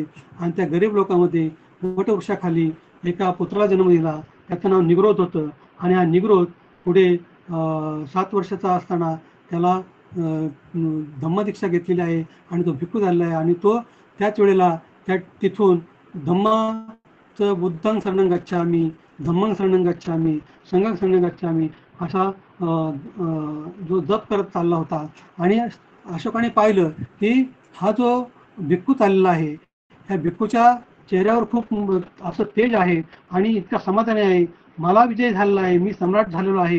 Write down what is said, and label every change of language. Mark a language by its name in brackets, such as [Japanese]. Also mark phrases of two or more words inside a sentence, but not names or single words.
[Marathi] आणि त्या गरीब लोकांमध्ये वटवृक्षाखाली एका पुत्राला जन्म दिला. त्याचं नाव निग्रोध होतं. आणि हा निग्रोध पुढे 7 वर्षाचा असताना त्याला धम्मदीक्षा घेतलेली आहे आणि तो भिक्खू झालेला आहे. आणि तो त्याच वेळेला तिथून धम्माचं [Pali] बुद्धं शरणं गच्छामि, धम्मं शरणं गच्छामि, संघं शरणं गच्छामि [Marathi] असा जो जप करत चालला होता. आणि अशोकाने पाहिलं की हा जो भिक्खू चाललेला आहे, ह्या भिक्खूच्या चेहऱ्यावर खूप असं तेज आहे आणि इतका समाधानी आहे, मला विजय झालेला आहे, मी सम्राट झालेलो आहे.